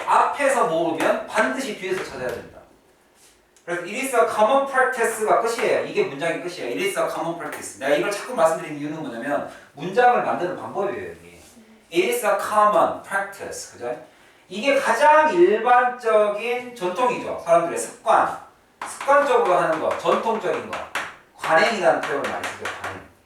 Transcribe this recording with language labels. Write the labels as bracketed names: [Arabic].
[Korean] 앞에서 모르면 반드시 뒤에서 찾아야 된다. 그래서 [English] it is a common practice가 [Korean] 끝이에요. 이게 문장의 끝이에요. [English] it is a common practice. [Korean] 내가 이걸 자꾸 말씀드리는 이유는 뭐냐면 문장을 만드는 방법이에요. 이게. [English] it is a common practice. [Korean] 그죠? 이게 가장 일반적인 전통이죠. 사람들의 습관. 습관적으로 하는 거, 전통적인 거. 관행이라는 표현을 많이 쓰죠. 관행.